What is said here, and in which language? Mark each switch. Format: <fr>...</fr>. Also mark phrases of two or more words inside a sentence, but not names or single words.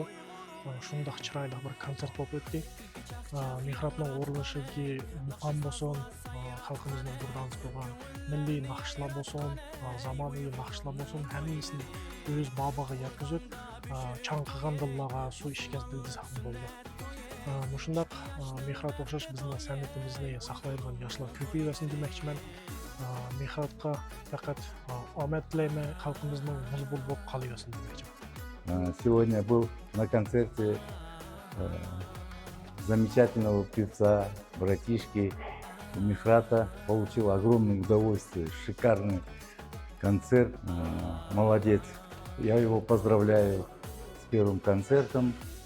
<uz>Şundaq chiroyli bir konsert bo'lib o'tdi. Mehratning o'rinishiga muqam bo'lsin, xalqimizning burdan bo'lgan milliy naqshlar bo'lsin, zamonaviy naqshlar bo'lsin, hammasini o'z bobiga yetkazib, chanqigan dillarga suv ishkazdi ham bo'ldi. Shundaq Mehrat o'xshash bizning san'atimizni saqlaydigan yoshlar ko'payaversin demoqchiman. Mehratga faqat omad tilayman, xalqimizning muzbul bo'lib qolaversin demoqchiman.</uz> <ru>Сегодня был на концерте замечательного певца, братишки Мехрата. Получил огромное удовольствие, шикарный концерт. Молодец. Я его поздравляю с первым концертом.</ru>